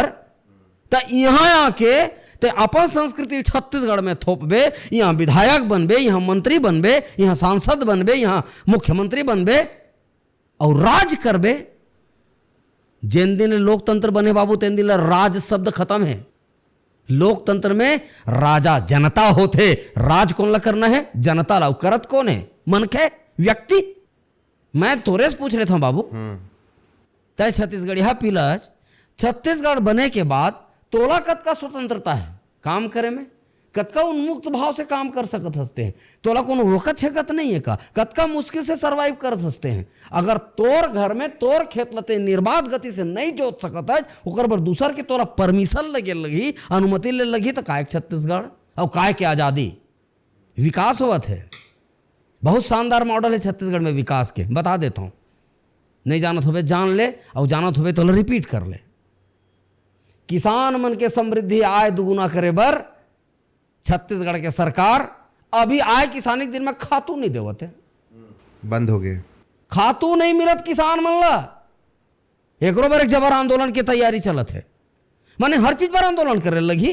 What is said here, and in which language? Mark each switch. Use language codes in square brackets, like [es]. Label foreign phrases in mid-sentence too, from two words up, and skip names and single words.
[hne] तो यहाँ आके तो अपन संस्कृति छत्तीसगढ़ में थोपबे, यहाँ विधायक बनबे, यहाँ मंत्री बनबे, यहाँ सांसद बनबे, यहाँ मुख्यमंत्री बनबे और राज करबे। जिन दिन लोकतंत्र बने बाबू तेन दिन राज शब्द खत्म है। लोकतंत्र में राजा जनता होते, राज कौन ला करना है? जनता ला। करत कौन है? मनखे, व्यक्ति। मैं तोरे से पूछ रहा था बाबू, तय छत्तीसगढ़िया पिलज छत्तीसगढ़ बने के बाद तोला कतका स्वतंत्रता है काम करे में? कतका उन्मुक्त भाव से काम कर सकत हंसते हैं? तोला कोनो रोकत छेकत नहीं है का? कतका मुश्किल से सरवाइव करत हंसते हैं? अगर तोर घर में तोर खेत लते निर्बाध गति से नहीं जोत सकत है, ओकर बर दूसर के तोरा परमिशन लगे लगी, अनुमति ले लगी, तो काय छत्तीसगढ़ और काय के आज़ादी विकास हुआ थे। बहुत शानदार मॉडल है छत्तीसगढ़ में विकास के, बता देता हूँ। नहीं जानत होवे जान ले, और जानत होवे तो रिपीट कर ले। किसान मन के समृद्धि आय दुगुना करे बर छत्तीसगढ़ के सरकार अभी आय किसानी के दिन में खातू नहीं देवत है, बंद हो गए। खातू नहीं मिलत किसान मन ला। एकरो बार एक जबर आंदोलन की तैयारी चलत है, माने हर चीज पर आंदोलन करे लगी।